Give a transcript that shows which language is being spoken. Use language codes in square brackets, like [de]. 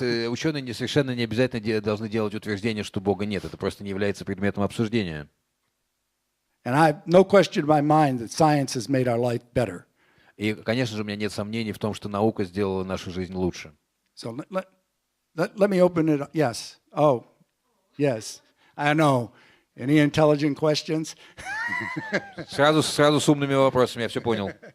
[ru] Ученые совершенно не обязательно должны делать утверждение, что Бога нет. Это просто не является предметом обсуждения. [en] And I have no question in my mind that science has made our life better. [ru] И, конечно же, у меня нет сомнений в том, что наука сделала нашу жизнь лучше. [en] So let me open it up. Yes. Oh, yes. I know. Any intelligent questions? [ru] Сразу с умными вопросами, я все понял.